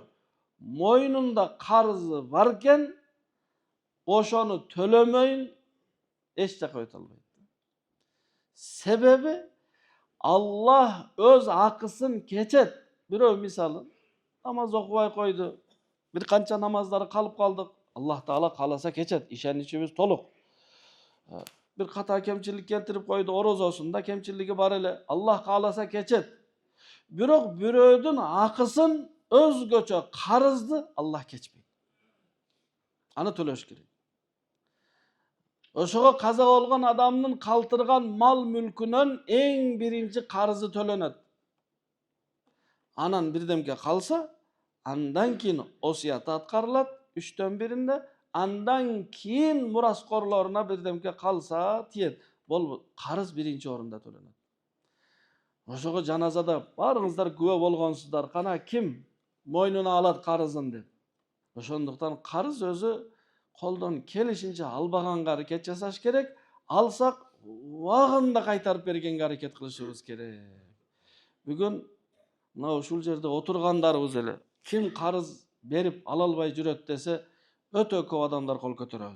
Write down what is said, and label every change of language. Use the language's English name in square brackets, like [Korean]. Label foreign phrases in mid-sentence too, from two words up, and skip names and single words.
[Kyrgyz] Мойнунда карызы баркен ошону төлөмөйүн эч жака өтө албайт. Себеби Аллах өз акысын кечет. Бирөө мисалы намаз окубай койду, бир канча намаздары калып калдык. Аллах Таала кааласа кечет, ишеничибиз толук. Бир ката кемчилик келтирип койду, орозосунда кемчилиги бар эле. Аллах кааласа кечет. Бирок бирөөдүн акысын өзгөчө карызды Allah keçпейт. Аны төлөш керек. Ошого каза болгон адамдын калтырган мал мүлкүнөн эң биринчи карызы төлөнөт. Анан бирдемке калса, андан кийин осуяты аткарылат 3/1. Андан кийин мураскорлоруна бирдемке калса тийет. Бул карыз биринчи орунда төлөнөт. Ошого жаназада barыңыздар күбө болгонсуздар. Кана ким мойнуна алат карызын деп. Ошондуктан карыз өзү колдон келишинче албаганга аракет жасаш керек. Алсак убагында кайтарып бергенге аракет кылышыбыз керек. Бүгүн мына ушул жерде отургандарыбыз эле ким карыз берип ала албай жүрөт десе, өтө көп адамдар кол көтөрөбүз.